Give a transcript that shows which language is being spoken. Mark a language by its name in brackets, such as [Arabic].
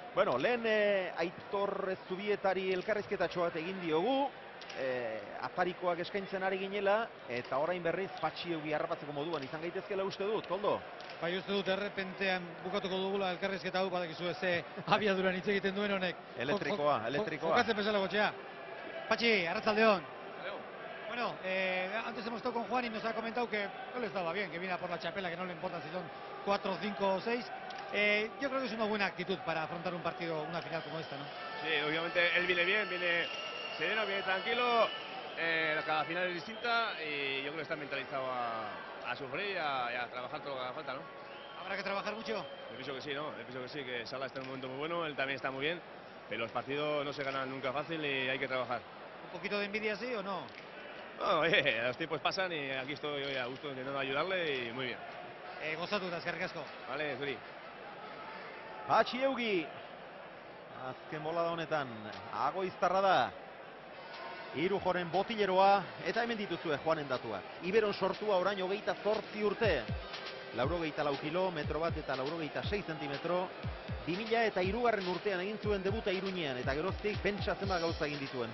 [Basque] Bueno, lehen Aitor Zubietari elkarrizketatxo bat egin diogu, atarikoak eskaintzen ari ginela, eta orain berriz Patxiugi harrapatzeko moduan izan gaitezkela uste dut, Koldo? Bai, uste dut errepentean bukatuko dugula elkarrizketa hau, badakizu ze abiaduran hitz egiten duen honek. Elektrikoa. Jokatzen bezala gotxea. Patxi, arratsaldeon. [Spanish] Bueno, antes hemos estado con Juan y nos ha comentado que no le estaba bien, que viene a por la chapela, que no le importa si son 4, 5 o 6. Yo creo que es una buena actitud para afrontar un partido, una final como esta, ¿no? Sí, obviamente él viene bien, viene sereno, viene tranquilo. Cada final es distinta y yo creo que está mentalizado a sufrir y a trabajar todo lo que haga falta, ¿no? ¿Habrá que trabajar mucho? Yo pienso que sí, ¿no? Yo pienso que sí, que Sala está en un momento muy bueno, él también está muy bien, pero los partidos no se ganan nunca fácil y hay que trabajar. ¿Un poquito de envidia sí o no? No, oye, los tiempos pasan y aquí estoy hoy a gusto intentando ayudarle y muy bien. [Basque] Gozatu da, eskerrik asko. [Spanish] Vale, Zuri. [Basque] Patxiugi, azken bolada honetan, Agoiztarra da, Irujoren botileroa, eta hemen dituzue Juanen datuak. Iberon sortua orain 28 urte, 84 kilometro bat eta 86 zentimetro, 2003 urtean egin zuen debuta Iruñean, eta geroztik pentsa zenbat gauza egin dituen.